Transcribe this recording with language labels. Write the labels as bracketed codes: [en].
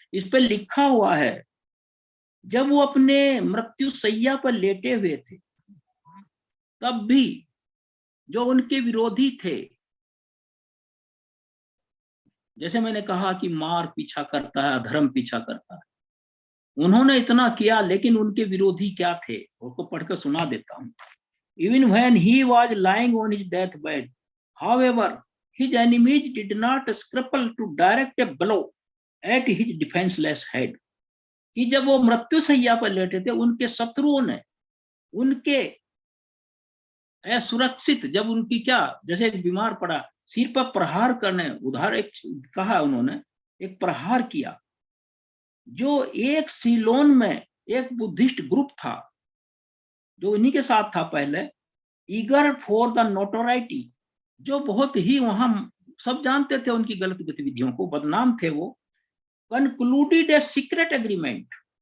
[hi] इस पे लिखा हुआ है, जब वो अपने मृत्यु सैया पर लेटे हुए थे, तब भी जो उनके विरोधी थे, जैसे मैंने कहा कि मार पीछा करता है, अधर्म पीछा करता है, उन्होंने इतना किया, लेकिन उनके विरोधी क्या थे, उसको पढ़कर सुना देता हूं। [en] Even when he was lying on his deathbed, however, his enemies did not scruple to direct a blow at his defenseless head. [hi] कि जब वो मृत्यु सैया पर लेटे थे, उनके शत्रुओं ने उनके असुरक्षित, जब उनकी क्या, जैसे एक बीमार पड़ा, सिर पर प्रहार करने, उधार एक कहा उन्होंने, एक प्रहार किया। जो एक सीलोन में एक बुद्धिस्ट ग्रुप था, जो इन्हीं के साथ था पहले, [en] eager for the notoriety, [hi] जो बहुत ही वहां सब जानते थे उनकी गलत गतिविधियों को, बदनाम थे वो, [en] Concluded a secret agreement.